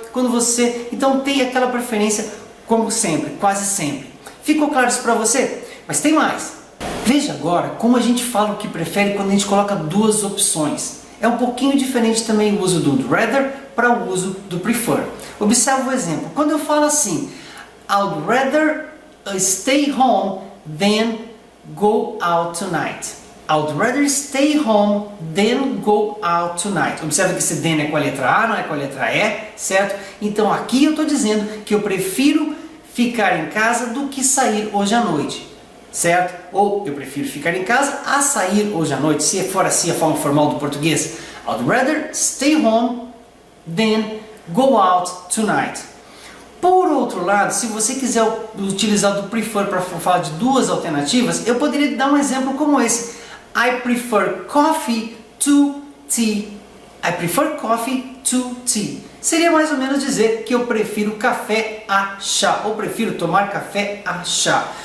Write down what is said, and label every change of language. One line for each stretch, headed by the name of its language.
Portuguese: quando você então tem aquela preferência como sempre, quase sempre. Ficou claro isso para você? Mas tem mais. Veja agora como a gente fala o que prefere quando a gente coloca duas opções. É um pouquinho diferente também o uso do rather para o uso do prefer. Observe o exemplo. Quando eu falo assim,
English: I'd rather stay home than go out tonight. I'd rather stay home than go out tonight.
Portuguese: Observe que esse than é com a letra A, não é com a letra E, certo? Então aqui eu estou dizendo que eu prefiro ficar em casa do que sair hoje à noite, certo? Ou eu prefiro ficar em casa a sair hoje à noite, se for assim a forma formal do português.
English: I'd rather stay home than go out tonight.
Portuguese: Por outro lado, se você quiser utilizar do prefer para falar de duas alternativas, eu poderia dar um exemplo como esse.
English: I prefer coffee to tea. I prefer coffee to tea.
Portuguese: Seria mais ou menos dizer que eu prefiro café a chá, ou prefiro tomar café a chá.